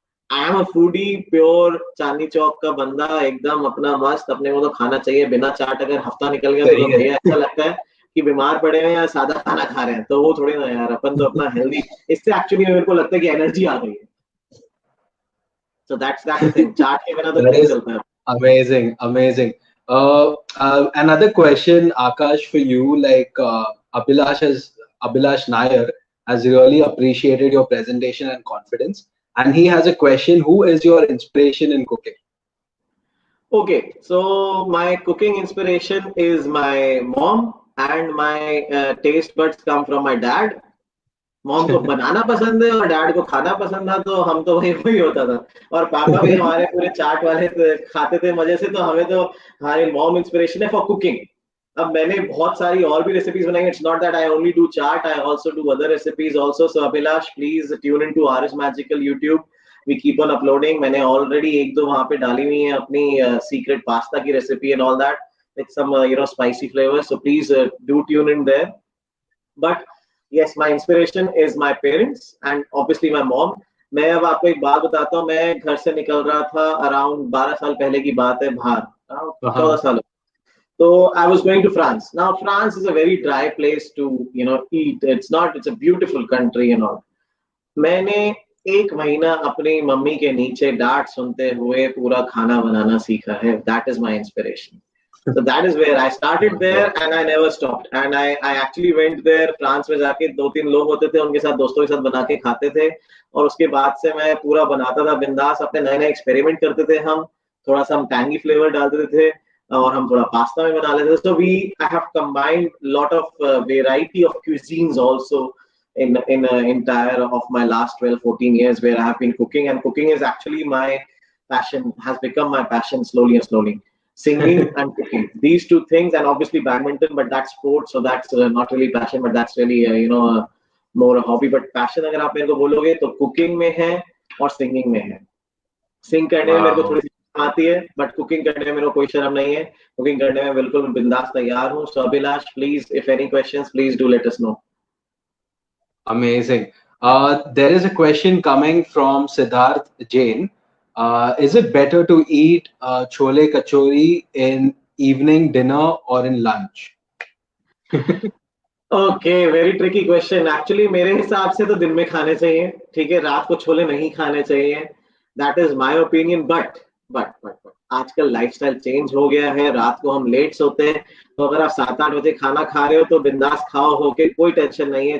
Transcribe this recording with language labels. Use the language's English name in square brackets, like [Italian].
[English] I am a foodie, [Hindi] pure Chandni Chowk का बंदा, एकदम अपना मस्त, अपने को तो खाना चाहिए। बिना चाट अगर हफ्ता निकल गया तो भैया ऐसा लगता है कि बीमार पड़े हैं या सादा खाना खा रहे हैं, तो वो थोड़ी ना यार, अपन तो अपना हेल्दी, इससे एक्चुअली मेरे को लगता है कि एनर्जी आ गई है। [English] so that's the thing, [Hindi] चाट के बिना तो [English] That [Hindi] नहीं [English] is [Hindi] चलता है। [English] amazing, amazing. Another question, Akash, for you. Like Abhilash Nair has really appreciated your presentation and confidence, and he has a question. Who is your inspiration in cooking? Okay, so my cooking inspiration is my mom, and my taste buds come from my dad. [Hindi] Mom को बनाना पसंद है और dad को खाना पसंद था, तो हम तो वही वही होता था। और पापा भी हमारे पूरे चाट वाले खाते थे मजे से, तो हमें तो हमारी मॉम इंस्पिरेशन है फॉर कुकिंग। अब मैंने बहुत सारी और भी रेसिपीज बनाई, [English] It's not that I only do chaat, I also do other recipes also. So Abhilash, please tune in to RS magical YouTube, we keep on uploading. [Hindi] मैंने ऑलरेडी एक दो वहां पे डाली हुई है अपनी सीक्रेट पास्ता की recipe [English] And all that, with some spicy flavour, so please do tune in there. But yes, my inspiration is my parents and obviously my mom. [Hindi] मैं अब आपको एक बात बताता हूँ, मैं घर से निकल रहा था अराउंड 12 साल पहले की बात है, बाहर 14 साल। [English] So I was going to France. Now France is a very dry place to eat. It's a beautiful country and all. [Hindi] मैंने एक महीना अपनी मम्मी के नीचे डांट सुनते हुए पूरा खाना बनाना सीखा है. [English] That is my inspiration. So that is where I started there and I never stopped. And I actually went there. [Hindi] France में जाके 2-3 लोग होते थे, उनके साथ दोस्तों के साथ बना के खाते थे, और उसके बाद से मैं पूरा बनाता था बिंदास. अपने नए नए एक्सपेरिमेंट करते थे हम, थोड़ा सा हम टैंगी फ्लेवर डालते थे, और हम थोड़ा पास्ता में बना लेते थे. [English] So I have combined lot of variety of cuisines also in entire of my last 12-14 years where I have been cooking, and cooking is actually my passion, has become my passion slowly and slowly. Singing and cooking, these two things, and obviously badminton, but that's sport, so that's not really passion, but that's really more a hobby. But passion [Hindi] अगर आप मेरे को बोलोगे तो cooking में है और singing में है. Sing करने में मेरे को थोड़ी सी आती है, but cooking करने में मेरे को कोई शर्म नहीं है. Cooking करने में बिल्कुल बिंदास तैयार हूँ. [English] So Abhilash, please, if any questions, please do let us know. Amazing. There is a question coming from Siddharth Jain. Is it better to eat chole kachori in evening dinner or in lunch? Okay, very tricky question. [Hindi] Actually मेरे हिसाब से तो दिन में खाने चाहिए, ठीक है, रात को छोले नहीं खाने चाहिए. [English] That is my opinion. [Hindi] But आजकल लाइफस्टाइल चेंज हो गया है, रात को हम लेट सोते हैं, तो अगर आप 7-8 बजे खाना खा रहे हो तो बिंदास खाओ होके, कोई टेंशन नहीं है.